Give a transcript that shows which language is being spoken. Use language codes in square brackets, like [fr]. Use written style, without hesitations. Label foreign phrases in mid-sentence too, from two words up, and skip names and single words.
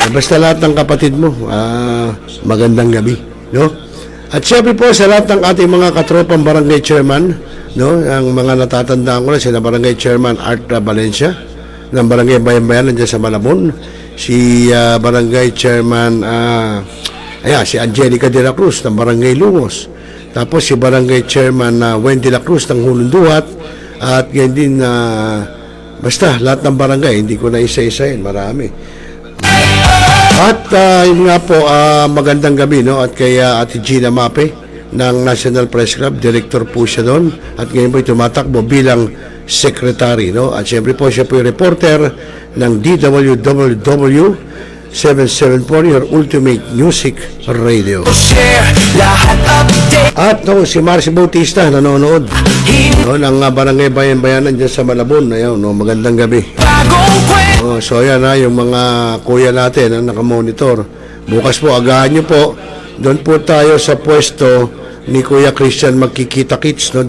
[tl] Basta lahat ng kapatid mo, magandang gabi, no? At syempre po sa lahat ng ating mga katropang barangay chairman, no? Ang mga natatandaan ko na sila barangay chairman Art Valencia ng barangay Bayan-Bayan nandiyan sa Malabon, si barangay chairman si Angelica de la Cruz ng barangay Lungos, tapos si barangay chairman Wendy la Cruz ng Hulunduat, at ganyan din basta lahat ng barangay, hindi ko na isa-isahin, marami. At yun nga po, magandang gabi, no? At kay Ate Gina Mape ng National Press Club, director po siya doon. At ngayon po tumatakbo bilang secretary, no? At siyempre po siya po yung reporter ng DWWW 774, [en] your ultimate music radio. [tl] Share lahat update. At no, si Marcy Bautista nanonood, no, ng barangay Bayan-Bayanan dyan sa Malabon. Ayun, no, magandang gabi. Bagong kwento. So ayan yung mga kuya natin na nakamonitor. Bukas po, agahan nyo po. Doon po tayo sa pwesto ni Kuya Christian magkikita-kits, no?